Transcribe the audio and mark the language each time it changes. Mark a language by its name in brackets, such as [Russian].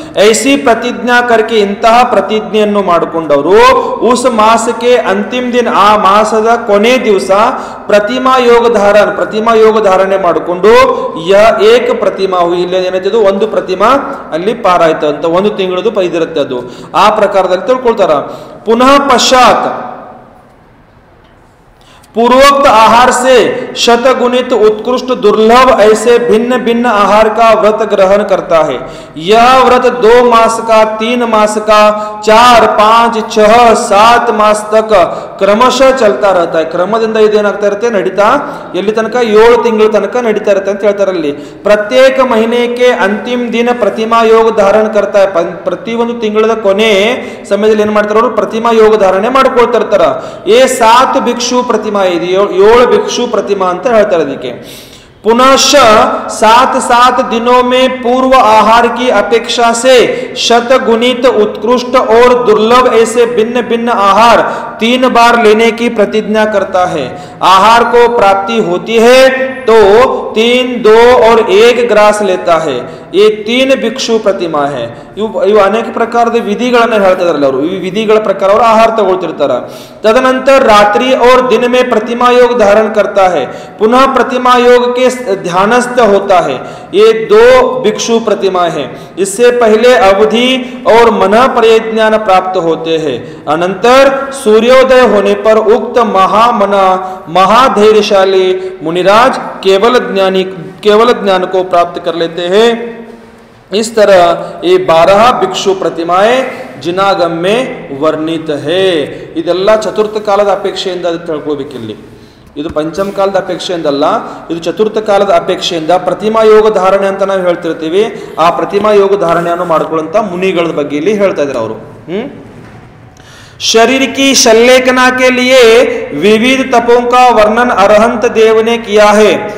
[Hindi] IC ಪ್ರತಿಜ್ಞಾ ಕರ್ಕೆ, [Kannada] ಇಂತಹ ಪ್ರತಿಜ್ಞೆಯನ್ನು ಮಾಡಿಕೊಂಡವರು ಉಸ್ ಮಾಸಕ್ಕೆ ಅಂತಿಮ ದಿನ, ಆ ಮಾಸದ ಕೊನೆ ದಿವಸ ಪ್ರತಿಮಾ ಯೋಗ ಧಾರಣೆ ಮಾಡಿಕೊಂಡು ಏಕ ಪ್ರತಿಮಾ ಇಲ್ಲಿ ಏನಾಯ್ತದು, ಒಂದು ಪ್ರತಿಮಾ ಅಲ್ಲಿ ಪಾರಾಯ್ತು ಅಂತ, ಒಂದು ತಿಂಗಳದು ಇದಿರುತ್ತೆ ಅದು. ಆ ಪ್ರಕಾರದಲ್ಲಿ ತಿಳ್ಕೊಳ್ತಾರ. [Hindi] ಪುನಃ ಪಶ್ಚಾತ್ पूर्वोक्त आहार से शतगुणित उत्कृष्ट दुर्लभ ऐसे भिन्न भिन्न आहार का व्रत ग्रहण करता है. यह व्रत 2 मास का, 3 मास का, 4, 5, 6, 7 मास तक क्रमशः चलता रहता है. [Kannada] ಕ್ರಮದಿಂದ ಇದೇನಾಗ್ತಾ ಇರುತ್ತೆ, ನಡೀತಾ ಎಲ್ಲಿ ತನಕ 7 ತಿಂಗಳ ತನಕ ನಡೀತಾ ಇರುತ್ತೆ ಅಂತ ಹೇಳ್ತಾರಲ್ಲಿ. ಪ್ರತ್ಯೇಕ ಮಹಿನೆಗೆ ಅಂತಿಮ ದಿನ ಪ್ರತಿಮಾ ಯೋಗ ಧಾರಣ [Hindi] करता है. [Kannada] ಪ್ರತಿಯೊಂದು ತಿಂಗಳ ಕೊನೆ ಸಮಯದಲ್ಲಿ ಏನ್ ಮಾಡ್ತಾರೆ ಅವರು, ಪ್ರತಿಮಾ ಯೋಗ ಧಾರಣೆ ಮಾಡ್ಕೊಳ್ತಾ ಇರ್ತಾರ. 7 ಭಿಕ್ಷು ಪ್ರತಿಮಾ, 7 ಭಿಕ್ಷು ಪ್ರತಿಮಾ ಅಂತ ಹೇಳ್ತಾರೆ ಅದಕ್ಕೆ. [Hindi] पुनश्च 7 दिनों में पूर्व आहार की अपेक्षा से शतगुणित उत्कृष्ट और दुर्लभ ऐसे भिन्न भिन्न आहार 3 बार लेने की प्रतिज्ञा करता है. आहार को प्राप्ति होती है तो 3, 2 और 1 ग्रास लेता है. ये 3 ಭಿಕ್ಷು ಪ್ರತಿಮಾ है. [Kannada] ಇವು ಅನೇಕ ಪ್ರಕಾರದ ವಿಧಿಗಳನ್ನ ಹೇಳ್ತಿದಾರಲ್ಲ ಅವರು. ಈ ವಿಧಿಗಳ ಪ್ರಕಾರ ಅವರು ಆಹಾರ ತಗೊಳ್ತಿರ್ತಾರ. [Hindi] तदनंतर रात्रि और दिन में प्रतिमा योग धारण करता है. पुनः प्रतिमा योग के ध्यानस्थ होता है. ये 2 भिक्षु प्रतिमा है. इससे पहले अवधि और मन परिज्ञान प्राप्त होते हैं. अनंतर सूर्योदय होने पर उक्त महामना महाधैर्यशाली मुनिराज केवल ज्ञान को प्राप्त कर लेते हैं. इस तरह ये 12 भिक्षु प्रतिमाएं जिनागम में वर्णित है. [Kannada] ಇದೆಲ್ಲ ಚತುರ್ಥ ಕಾಲದ ಅಪೇಕ್ಷೆಯಿಂದ ತಿಳ್ಕೊಬೇಕಿಲ್ಲಿ. ಇದು ಪಂಚಮ ಕಾಲದ ಅಪೇಕ್ಷೆಯಿಂದಲ್ಲ, ಇದು ಚತುರ್ಥ ಕಾಲದ ಅಪೇಕ್ಷೆಯಿಂದ ಪ್ರತಿಮಾ ಯೋಗ ಧಾರಣೆ ಅಂತ ನಾವು ಹೇಳ್ತಿರ್ತೀವಿ. ಆ ಪ್ರತಿಮಾ ಯೋಗ ಧಾರಣೆಯನ್ನು ಮಾಡ್ಕೊಳ್ಳುವಂತ ಮುನಿಗಳ ಬಗ್ಗೆ ಇಲ್ಲಿ ಹೇಳ್ತಾ ಇದ್ದಾರೆ ಅವರು. [Hindi] शरीर की शल्लेखना के लिए विविध तपों का वर्णन अरहंत देव ने किया है.